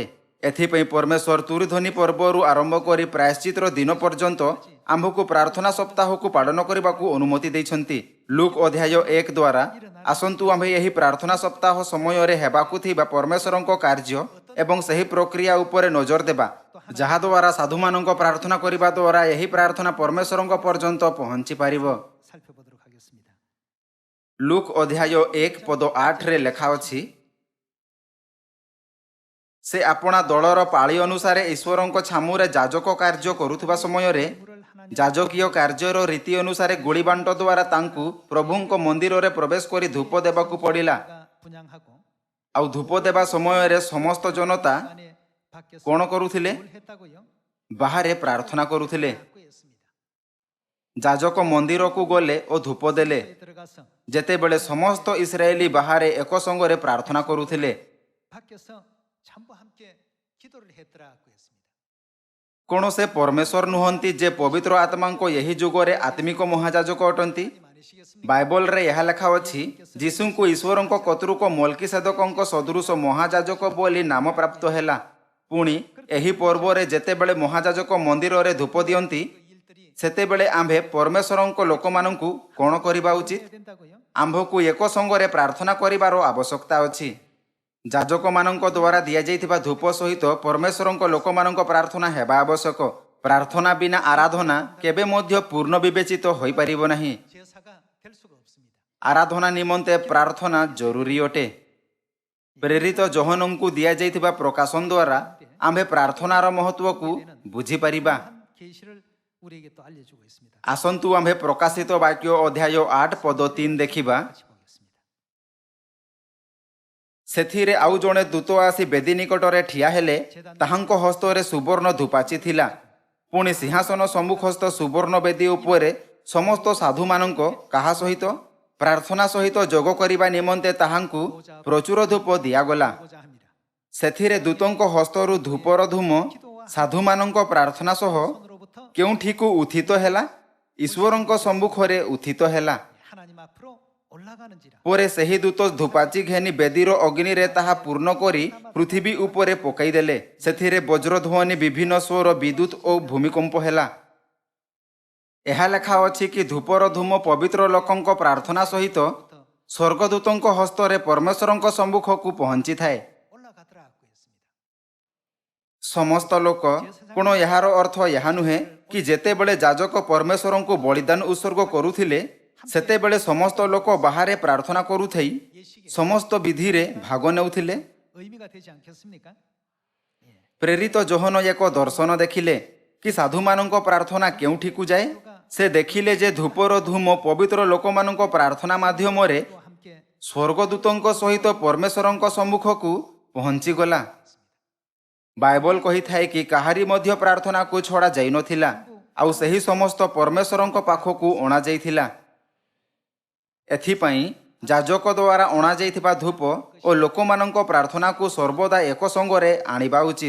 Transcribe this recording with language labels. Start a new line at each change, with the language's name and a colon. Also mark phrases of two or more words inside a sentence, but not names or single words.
Odia: ଏଥିପାଇଁ ପରମେଶ୍ୱର ତୁରିଧ୍ୱନି ପର୍ବରୁ ଆରମ୍ଭ କରି ପ୍ରାୟଶ୍ଚିତର ଦିନ ପର୍ଯ୍ୟନ୍ତ ଆମ୍ଭକୁ ପ୍ରାର୍ଥନା ସପ୍ତାହକୁ ପାଳନ କରିବାକୁ ଅନୁମତି ଦେଇଛନ୍ତି। ଲୁକ୍ ଅଧ୍ୟାୟ 1 ଦ୍ୱାରା ଆସନ୍ତୁ ଆମ୍ଭେ ଏହି ପ୍ରାର୍ଥନା ସପ୍ତାହ ସମୟରେ ହେବାକୁ ଥିବା ପରମେଶ୍ୱରଙ୍କ କାର୍ଯ୍ୟ ଏବଂ ସେହି ପ୍ରକ୍ରିୟା ଉପରେ ନଜର ଦେବା, ଯାହାଦ୍ୱାରା ସାଧୁମାନଙ୍କ ପ୍ରାର୍ଥନା କରିବା ଦ୍ୱାରା ଏହି ପ୍ରାର୍ଥନା ପରମେଶ୍ୱରଙ୍କ ପର୍ଯ୍ୟନ୍ତ ପହଞ୍ଚି ପାରିବ।
Korean: 살펴보도록 하겠습니다.
Odia: ଲୁକ୍ ଅଧ୍ୟାୟ 1 ପଦ 8ରେ ଲେଖା ଅଛି, ସେ ଆପଣା ଦଳର ପାଳି ଅନୁସାରେ ଈଶ୍ୱରଙ୍କ ଛାମୁରେ ଯାଜକ କାର୍ଯ୍ୟ କରୁଥିବା ସମୟରେ ଯାଜକୀୟ କାର୍ଯ୍ୟର ରୀତି ଅନୁସାରେ ଗୁଳିବାଣ୍ଟ ଦ୍ୱାରା ତାଙ୍କୁ ପ୍ରଭୁଙ୍କ ମନ୍ଦିରରେ ପ୍ରବେଶ କରି ଧୂପ ଦେବାକୁ ପଡ଼ିଲା।
Korean: 분양하고
Odia: ଆଉ ଧୂପ ଦେବା ସମୟରେ ସମସ୍ତ ଜନତା
Korean: 안에 밖에서
Odia: କ'ଣ କରୁଥିଲେ?
Korean: 뭘 했다고요?
Odia: ବାହାରେ ପ୍ରାର୍ଥନା କରୁଥିଲେ।
Korean: 하고 있습니다.
Odia: ଯାଜକ ମନ୍ଦିରକୁ ଗଲେ ଓ ଧୂପ ଦେଲେ।
Korean: 들어가서
Odia: ଯେତେବେଳେ ସମସ୍ତ ଇସ୍ରାଏଲି ବାହାରେ ଏକ ସଙ୍ଗରେ ପ୍ରାର୍ଥନା କରୁଥିଲେ।
Korean: 밖에서 전부 함께 기도를 했더라고 했습니다.
Odia: କ'ଣ ସେ ପରମେଶ୍ୱର ନୁହନ୍ତି ଯେ ପବିତ୍ର ଆତ୍ମାଙ୍କ ଏହି ଯୁଗରେ ଆତ୍ମିକ ମହାଯାଜକ ଅଟନ୍ତି?
Korean: 많으시겠습니까?
Odia: ବାଇବଲରେ ଏହା ଲେଖା ଅଛି, ଯୀଶୁଙ୍କୁ ଈଶ୍ୱରଙ୍କ କତୃକ ମଲ୍କିସେଦକଙ୍କ ସଦୃଶ ମହାଯାଜକ ବୋଲି ନାମ ପ୍ରାପ୍ତ ହେଲା। ପୁଣି ଏହି ପର୍ବରେ ଯେତେବେଳେ ମହାଯାଜକ ମନ୍ଦିରରେ ଧୂପ ଦିଅନ୍ତି,
Korean: 일들이
Odia: ସେତେବେଳେ ଆମ୍ଭେ ପରମେଶ୍ୱରଙ୍କ ଲୋକମାନଙ୍କୁ କ'ଣ କରିବା ଉଚିତ?
Korean: 해야 된다고요?
Odia: ଆମ୍ଭକୁ ଏକ ସଙ୍ଗରେ ପ୍ରାର୍ଥନା କରିବାର ଆବଶ୍ୟକତା ଅଛି। ଯାଜକମାନଙ୍କ ଦ୍ୱାରା ଦିଆଯାଇଥିବା ଧୂପ ସହିତ ପରମେଶ୍ୱରଙ୍କ ଲୋକମାନଙ୍କ ପ୍ରାର୍ଥନା ହେବା ଆବଶ୍ୟକ। ପ୍ରାର୍ଥନା ବିନା ଆରାଧନା କେବେ ମଧ୍ୟ ପୂର୍ଣ୍ଣ ବିବେଚିତ ହୋଇପାରିବ ନାହିଁ।
Korean: 제사가 될 수가 없습니다.
Odia: ଆରାଧନା ନିମନ୍ତେ ପ୍ରାର୍ଥନା ଜରୁରୀ ଅଟେ। ପ୍ରେରିତ ଯୋହନଙ୍କୁ ଦିଆଯାଇଥିବା ପ୍ରକାଶନ ଦ୍ୱାରା ଆମ୍ଭେ ପ୍ରାର୍ଥନାର ମହତ୍ତ୍ୱକୁ ବୁଝିପାରିବା।
Korean: 한 계시를 우리에게 또 알려주고 있습니다.
Odia: ଆସନ୍ତୁ ଆମ୍ଭେ ପ୍ରକାଶିତ ବାକ୍ୟ ଅଧ୍ୟାୟ 8 ପଦ 3 ଦେଖିବା।
Korean: 같이 보겠습니다.
Odia: ସେଥିରେ ଆଉ ଜଣେ ଦୂତ ଆସି ବେଦୀ ନିକଟରେ ଠିଆ ହେଲେ। ତାହାଙ୍କ ହସ୍ତରେ ସୁବର୍ଣ୍ଣ ଧୂପାଚି ଥିଲା। ପୁଣି ସିଂହାସନ ସମ୍ମୁଖସ୍ଥ ସୁବର୍ଣ୍ଣ ବେଦୀ ଉପରେ ସମସ୍ତ ସାଧୁମାନଙ୍କ କାହା ସହିତ? ପ୍ରାର୍ଥନା ସହିତ ଯୋଗ କରିବା ନିମନ୍ତେ ତାହାଙ୍କୁ ପ୍ରଚୁର ଧୂପ ଦିଆଗଲା।
Korean: 보자 합니다.
Odia: ସେଥିରେ ଦୂତଙ୍କ ହସ୍ତରୁ ଧୂପର ଧୂମ ସାଧୁମାନଙ୍କ ପ୍ରାର୍ଥନା ସହ
Korean: 손으로부터
Odia: କେଉଁଠିକୁ ଉତ୍ଥିତ ହେଲା? ଈଶ୍ୱରଙ୍କ ସମ୍ମୁଖରେ ଉତ୍ଥିତ ହେଲା।
Korean: 하나님 앞으로 올라가는지라.
Odia: ପରେ ସେହି ଦୂତ ଧୂପାଚି ଘେନି ବେଦୀର ଅଗ୍ନିରେ ତାହା ପୂର୍ଣ୍ଣ କରି ପୃଥିବୀ ଉପରେ ପକାଇଦେଲେ। ସେଥିରେ ବଜ୍ରଧ୍ୱନି, ବିଭିନ୍ନ ସ୍ୱର, ବିଦ୍ୟୁତ୍ ଓ ଭୂମିକମ୍ପ ହେଲା। ଏହା ଲେଖା ଅଛି କି ଧୂପର ଧୂମ ପବିତ୍ର ଲୋକଙ୍କ ପ୍ରାର୍ଥନା ସହିତ ସ୍ୱର୍ଗଦୂତଙ୍କ ହସ୍ତରେ ପରମେଶ୍ୱରଙ୍କ ସମ୍ମୁଖକୁ ପହଞ୍ଚିଥାଏ।
Korean: 올라가더라고 했습니다.
Odia: ସମସ୍ତ ଲୋକ କ'ଣ? ଏହାର ଅର୍ଥ ଏହା ନୁହେଁ କି ଯେତେବେଳେ ଯାଜକ ପରମେଶ୍ୱରଙ୍କୁ ବଳିଦାନ ଉତ୍ସର୍ଗ କରୁଥିଲେ, ସେତେବେଳେ ସମସ୍ତ ଲୋକ ବାହାରେ ପ୍ରାର୍ଥନା କରୁଥାଇ ସମସ୍ତ ବିଧିରେ ଭାଗ ନେଉଥିଲେ।
Korean: 의미가 되지 않겠습니까?
Odia: ପ୍ରେରିତ ଯୋହନ ଏକ ଦର୍ଶନ ଦେଖିଲେ କି ସାଧୁମାନଙ୍କ ପ୍ରାର୍ଥନା କେଉଁଠିକୁ ଯାଏ? ସେ ଦେଖିଲେ ଯେ ଧୂପର ଧୂମ ପବିତ୍ର ଲୋକମାନଙ୍କ ପ୍ରାର୍ଥନା ମାଧ୍ୟମରେ
Korean: 또 함께
Odia: ସ୍ୱର୍ଗଦୂତଙ୍କ ସହିତ ପରମେଶ୍ୱରଙ୍କ ସମ୍ମୁଖକୁ ପହଞ୍ଚିଗଲା। ବାଇବଲ କହିଥାଏ କି କାହାରି ମଧ୍ୟ ପ୍ରାର୍ଥନାକୁ ଛଡ଼ା ଯାଇନଥିଲା ଆଉ ସେହି ସମସ୍ତ ପରମେଶ୍ୱରଙ୍କ ପାଖକୁ ଅଣାଯାଇଥିଲା। ଏଥିପାଇଁ ଯାଜକ ଦ୍ୱାରା ଅଣାଯାଇଥିବା ଧୂପ ଓ ଲୋକମାନଙ୍କ ପ୍ରାର୍ଥନାକୁ ସର୍ବଦା ଏକ ସଙ୍ଗରେ ଆଣିବା ଉଚିତ।